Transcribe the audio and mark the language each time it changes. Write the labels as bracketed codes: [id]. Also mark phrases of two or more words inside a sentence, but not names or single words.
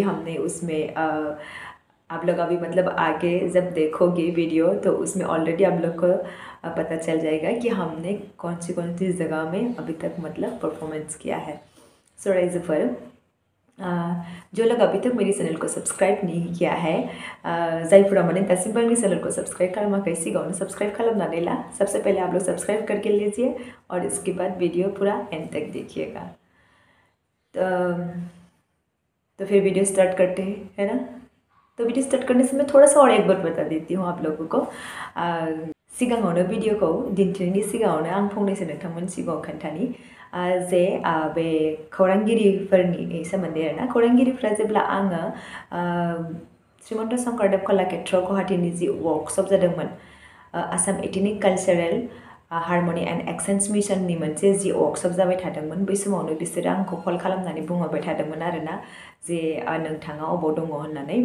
[hi] हमने उसमें आप लोग अभी मतलब आगे जब देखोगे वीडियो तो उसमें ऑलरेडी आप लोग को पता चल जाएगा कि हमने कौन सी जगह में अभी तक मतलब परफॉर्मेंस किया है। सो राइजफर जो लोग अभी तक मेरे चैनल को सब्सक्राइब नहीं किया है, [brx] जायफोरा माने दासिमबो आंनि [hi] चैनल को [brx] सब्सक्राइब खालामाखै सिगाङावनो सब्सक्राइब खालामनानै ला। [hi] सबसे पहले आप लोग सब्सक्राइब करके लीजिए और इसके बाद वीडियो पूरा एंड तक देखिएगा। तो फिर वीडियो स्टार्ट करते हैं, है ना। तो वीडियो स्टार्ट करने से मैं थोड़ा सा और एक बार बता देती हूँ आप लोगों को। [brx] सिगाङावनो भिडियोखौ दिन्थिनायनि सिगाङावनो आं फंनैसो नोंथांमोननि सिगाङाव खोन्थानि जे बे खौरांगिरिफोरनि सोमोन्दै आरोना। खौरांगिरिफ्रा जेब्ला आङो श्रीमन्त शंकरदेव कलाक्षेत्र गुवाहाटीनि जि वर्कशप जादोंमोन, आसाम एथनिक कालचारेल हारमनि एंड एक्सचेंज मिशननि मोनसे जि वर्कशप जाबाय थादोंमोन, बै समावनो बिसोरो आंखौ कल खालामनानै बुंहरबाय थादोंमोन आरोना जे नोंथाङा अबाव दङ होननानै।